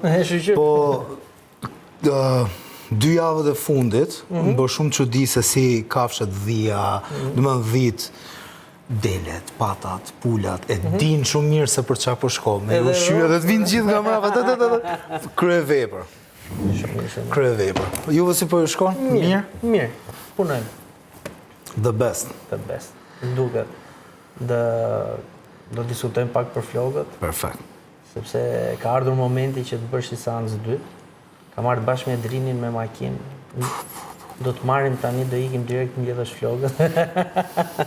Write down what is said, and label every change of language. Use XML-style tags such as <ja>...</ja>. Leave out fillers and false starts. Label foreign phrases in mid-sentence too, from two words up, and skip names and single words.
<sq>Po, 2 javët e fundit, më bërë shumë çudi se si kafshët dhia, dhe më dhit, delet, patat, pulat, e din shumë mirë se për qa po shko, me ushqyë dhe të vinë gjithë nga mrapa, krye vepër. Krye vepër. Juve si po ju shkon? Mirë? Mirë, punojmë.</sq> <en>The best. The best.</en> <sq>Duket. Do diskutojmë pak për flokët. Perfekt. Sepse ka ardhur momenti që të bësh një seancë dytë. Ka marrë bashkë me Drinin me makinë. Do të marrim tani, do ikim direkt në mbledhësh flokët.</sq>